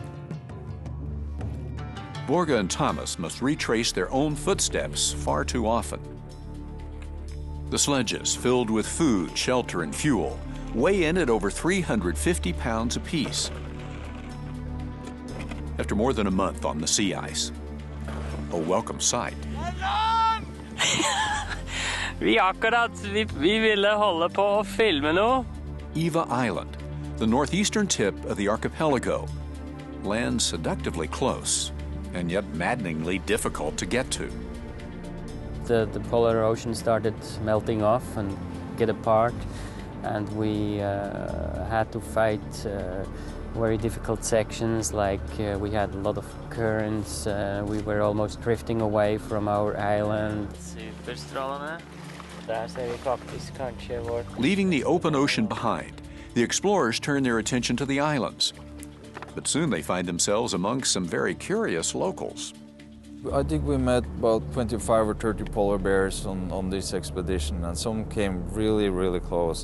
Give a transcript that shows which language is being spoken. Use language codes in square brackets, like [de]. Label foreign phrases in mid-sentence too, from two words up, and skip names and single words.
[en] Børge and Thomas must retrace their own footsteps far too often. The sledges, filled with food, shelter, and fuel, weigh in at over 350 pounds apiece. After more than a month on the sea ice, a welcome sight. [no] Vi ville holde på å filme noe. [en] Eva Island, the northeastern tip of the archipelago, lands seductively close and yet maddeningly difficult to get to. The polar ocean started melting off and get apart, and we had to fight very difficult sections, like we had a lot of currents, we were almost drifting away from our island. [no] Superstrålende. Der ser vi faktisk kanskje vår. [en] Leaving the open ocean behind, the explorers turn their attention to the islands. But soon they find themselves among some very curious locals. I think we met about 25 or 30 polar bears on this expedition, and some came really, really close.